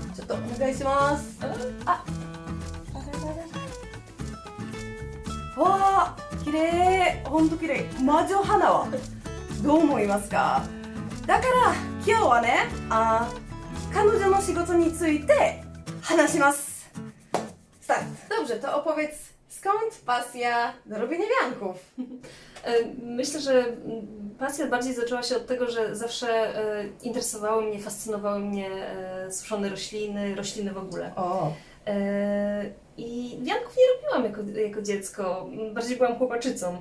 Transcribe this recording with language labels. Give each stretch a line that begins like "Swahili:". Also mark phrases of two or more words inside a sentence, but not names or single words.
Japanese: ちょっとお願いします。わー、綺麗。ほんと綺麗。魔女花輪。どう思いますか？だから今日はね、彼女の仕事について話します。Start.
Polish: Dobrze, to opowiedz, skąd pasja do robienia wianków? Myślę, że pasja bardziej zaczęła się od tego, że zawsze interesowały mnie, fascynowały mnie suszone rośliny w ogóle. I wianków nie robiłam jako dziecko, bardziej byłam chłopaczycą.